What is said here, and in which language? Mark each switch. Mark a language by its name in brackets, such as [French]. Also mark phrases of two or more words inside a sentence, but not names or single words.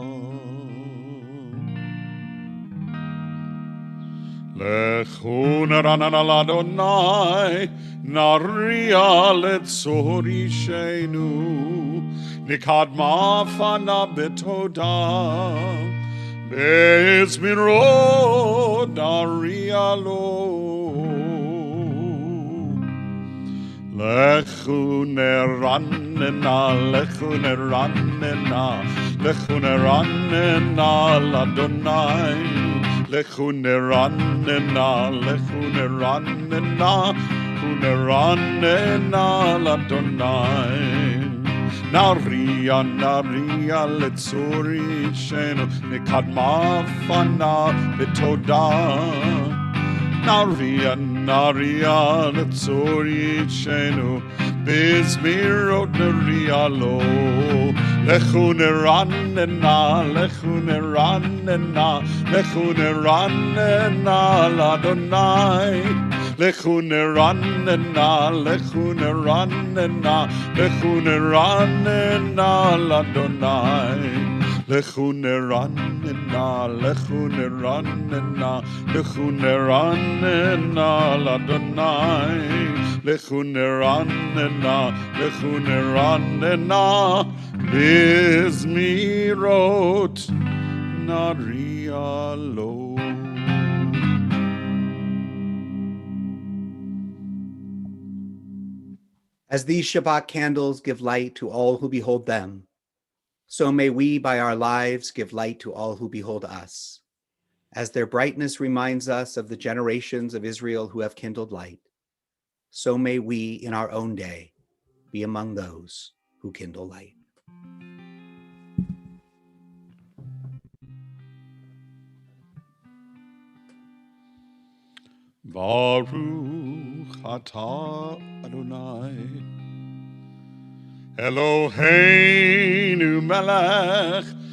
[Hebrew] לכו נרננה לאדוני, נריעה לצור ישענו, נקדמה פניו בתודה, בזמירות נריע לו. לכו נרננה, לכו נרננה, לכו נרננה לאדוני. לכו נרננה, ונרננה לאדוני. נריעה לצור ישענו, נקדמה פניו בתודה. נריעה לצור ישענו, בזמירות נריע לו. לכו נרננה לאדוני. לכו נרננה לאדוני. לכו נרננה לאדוני. לכו נרננה בזמירות נריע לו. [English] As these Shabbat candles give light to all who behold them, so may we by our lives give light to all who behold us. As their brightness reminds us of the generations of Israel who have kindled light, so may we in our own day be among those who kindle light. [Hebrew] ברוך אתה אדוני אלוהינו מלך